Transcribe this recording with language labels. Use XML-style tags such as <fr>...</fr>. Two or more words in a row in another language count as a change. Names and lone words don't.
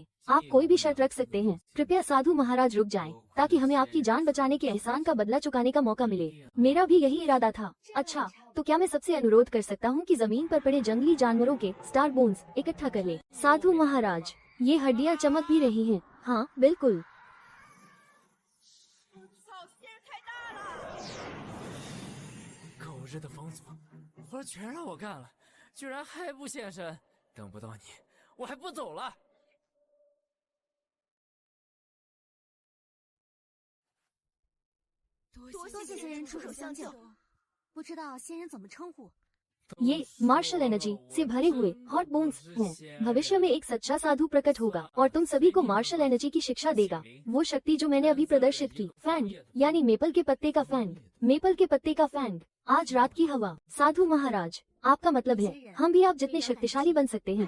<hi>आप कोई भी शर्त रख सकते हैं। कृपया साधु महाराज रुक जाएं, ताकि हमें आपकी जान बचाने के एहसान का बदला चुकाने का मौका मिले। मेरा भी यही इरादा था। अच्छा, तो क्या मैं सबसे अनुरोध कर सकता हूँ कि जमीन पर पड़े जंगली जानवरों के</hi> <en>star bones</en> <hi>इकट्ठा कर ले? साधु महाराज, ये हड्डियाँ चमक भी रही हैं। हाँ बिल्कुल।</hi> <zh>狗日的疯子，活全让我干了，居然还不现身！等不到你，我还不走了。多谢仙人出手相救，不知道仙人怎么称呼？</zh> <hi>ये</hi> <en>martial energy</en> <hi>से भरे हुए</hi> <en>hot bones</en> <hi>हैं। भविष्य में एक सच्चा साधु प्रकट होगा और तुम सभी को</hi> <en>martial energy</en> <hi>की शिक्षा देगा। वो शक्ति जो मैंने अभी प्रदर्शित की। फैंग यानी मेपल के पत्ते का फैंग, मेपल के पत्ते का फैंग। आज रात की हवा। साधु महाराज, आपका मतलब है हम भी आप जितने शक्तिशाली बन सकते हैं।</hi>